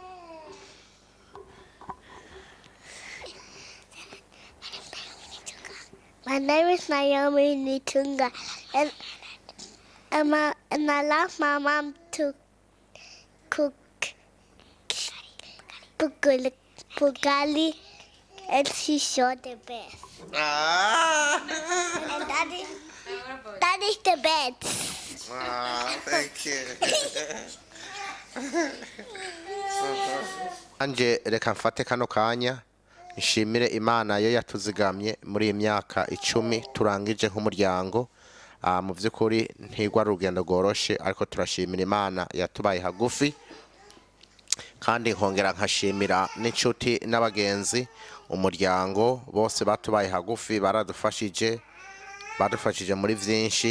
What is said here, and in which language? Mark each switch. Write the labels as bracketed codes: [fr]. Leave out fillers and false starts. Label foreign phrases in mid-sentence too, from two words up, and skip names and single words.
[en] My name is Naomi Nitunga, and I love my mom to cook pugali, and she's sure the best. And that is the best. Thank you. [rn] Wanje reka mfate kano kanya nshimire Imana yo yatuzigamye muri iyi myaka 10 turangije nk'umuryango. Mu by'ukuri ntigwa rugendo goroshe ariko turashimira Imana yatubaye hagufi, kandi nkongera nkashimira n'inshuti n'abagenzi umuryango bose batubaye hagufi badufashije muri byinshi.